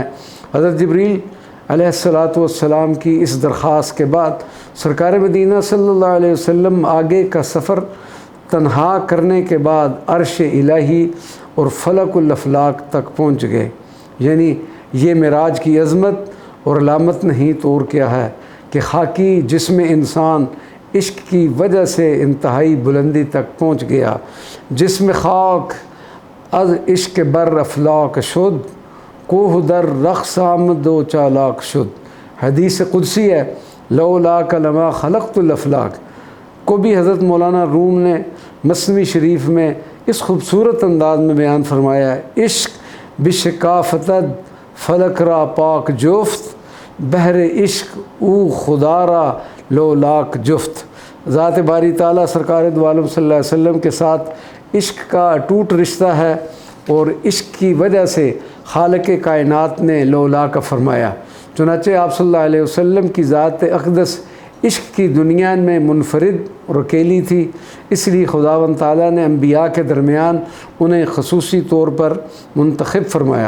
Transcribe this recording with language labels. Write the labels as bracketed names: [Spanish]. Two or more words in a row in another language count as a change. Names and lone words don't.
[Urdu] حضرت جبریل علیہ السلام کی اس درخواست کے بعد سرکار مدینہ صلی اللہ علیہ وسلم آگے کا سفر تنہا کرنے کے بعد عرش الہی اور فلک الافلاق تک پہنچ گئے۔ یعنی یہ معراج کی عظمت اور علامت نہیں تو اور کیا ہے کہ خاکی جسم انسان عشق کی وجہ سے انتہائی بلندی تک پہنچ گیا۔ [Persian] جسم خاک از عشق بر افلاق شد، کوہ در رقص آمد و چالاک شد۔ [Urdu] حدیث قدسی ہے، [Arabic] لولاک لما خلقت الافلاق [Urdu] کو بھی حضرت مولانا روم نے مثنوی شریف میں اس خوبصورت انداز میں بیان فرمایا ہے۔ [Persian] عشق بشکافتد فلک را پاک جفت، بحر عشق او خدا را لولاک جفت۔ [Urdu] ذات باری تعالیٰ سرکار دو عالم صلی اللہ علیہ وسلم کے ساتھ عشق کا اٹوٹ رشتہ ہے، اور عشق کی وجہ سے خالق کائنات نے لولاک فرمایا۔ چنانچہ آپ صلی اللہ علیہ وسلم کی ذات اقدس عشق کی دنیا میں منفرد اور اکیلی تھی، اس لیے خداوند تعالیٰ نے انبیاء کے درمیان انہیں خصوصی طور پر منتخب فرمایا۔